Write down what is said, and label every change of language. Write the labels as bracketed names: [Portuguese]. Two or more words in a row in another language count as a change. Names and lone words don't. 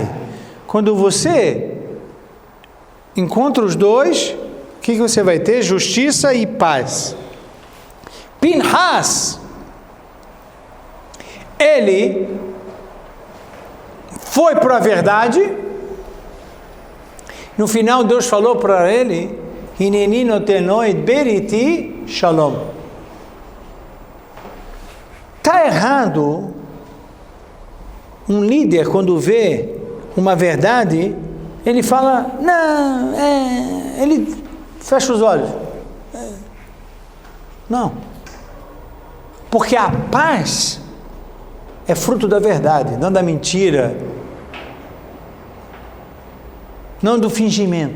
[Portuguese] Quando você encontra os dois, o que você vai ter? Justiça e paz. Pinhas, ele foi para a verdade. No final, Deus falou para ele: [Hebrew] הנני נותן לו בריתי שלום. [Portuguese] Está errado um líder, quando vê uma verdade, ele fala, não, ele fecha os olhos. Não. Porque a paz é fruto da verdade, não da mentira, não do fingimento.